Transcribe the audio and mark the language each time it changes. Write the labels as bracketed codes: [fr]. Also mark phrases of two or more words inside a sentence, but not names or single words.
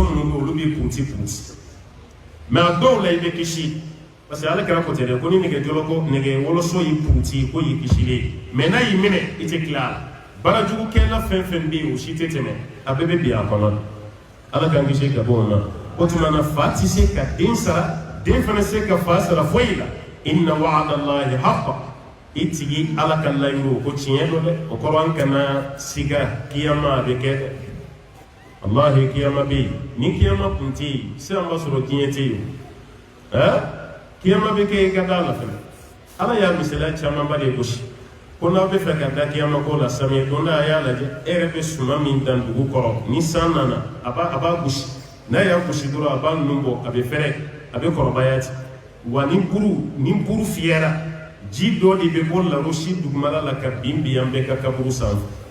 [bm] minnu bɛ yen olu bɛ puti mais a dɔw la i bɛ kisi [fr] parce que [bm] ala kɛra ko tɛ dɛ ko ni nɛgɛ wɔlɔsɔ y'i puti ko y'i kisilen mais n'a y'i minɛ i tɛ tila a la baarajugukɛla fɛn fɛn bɛ yen o si tɛ tɛmɛ a bɛɛ bɛ bin a kɔnɔ ala k'an kisi ka bɔ o ma o tuma na fa tɛ se ka den sara den fana se ka fa sara foyi la [ar] inna wa'ada Allahi haqqa [bm] itigi ala ka layiru ko tiɲɛ do dɛ o kɔrɔ an kana siga kiyama bɛ kɛ dɛ wallahi kiyama bɛ yen ni kiyama kun tɛ yen sisan b'a sɔrɔ diɲɛ tɛ yen kiyama bɛ kɛ i ka da la fɛnɛ ala y'a misaliya camanba de gosi ko n'aw bɛ fɛ ka da kiyama ko la samiya don da a y'a lajɛ e yɛrɛ bɛ suman min dan dugu kɔrɔ ni san nana a b'a gosi n'a y'a gosi dɔrɔn a b'a nun bɔ a bɛ fɛrɛ a bɛ kɔrɔbaya ten wa ni buru fiyɛra ji dɔ de bɛ bɔ larosi dugumala la ka bin an bɛɛ ka kaburu sanfɛ